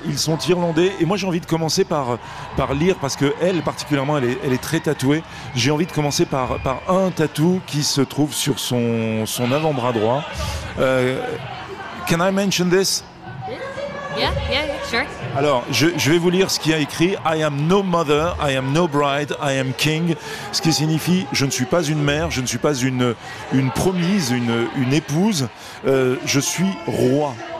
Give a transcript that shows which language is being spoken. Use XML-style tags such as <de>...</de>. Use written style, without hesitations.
<fr>Ils sont irlandais et moi j'ai envie de commencer par lire, parce qu'elle particulièrement, elle est très tatouée. J'ai envie de commencer par un tatou qui se trouve sur son avant-bras droit.</fr> <en>Can I mention this? Yeah, sure.</en> <fr>Alors, je vais vous lire ce qu'il y a écrit.</fr> <en>I am no mother, I am no bride, I am king.</en> <fr>Ce qui signifie, je ne suis pas une mère, je ne suis pas une promise, une épouse. Je suis roi.</fr>